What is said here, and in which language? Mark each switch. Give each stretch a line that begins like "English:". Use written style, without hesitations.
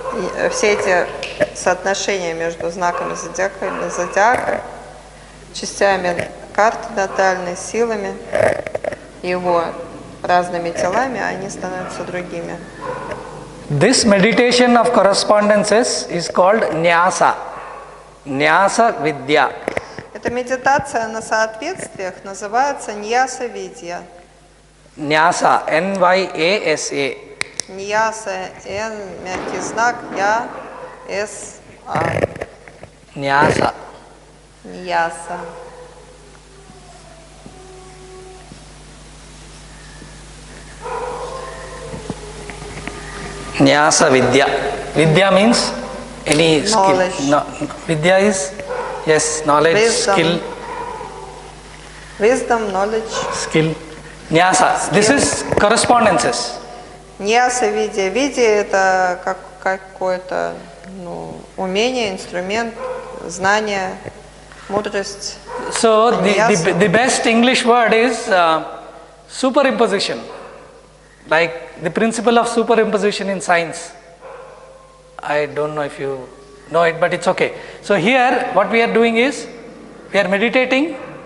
Russian: И все эти соотношения между знаками зодиака, частями карты натальной, силами, его разными телами, они становятся другими.
English: This meditation of correspondences is called Nyasa. Nyasa Vidya.
Russian: Эта медитация на соответствиях называется ньяса-видья.
English: Nyasa, N-Y-A-S-A.
Russian: Ньяса, Н, мягкий знак, Я, С, А.
English: Nyasa.
Russian: Ньяса.
English: Nyasa Vidya. Vidya means any Knowledge. skill. No, Vidya is, yes, knowledge, Wisdom. skill, Wisdom, knowledge. skill. Nyasa. This is correspondences.
Russian: Ньяса-видья. Видья – это какое-то умение, инструмент, знание, мудрость.
English: So Nyasa. the best English word is superimposition. Like the principle of superimposition in science. I don't know if you know it, but it's okay. So here what we are doing is, we are meditating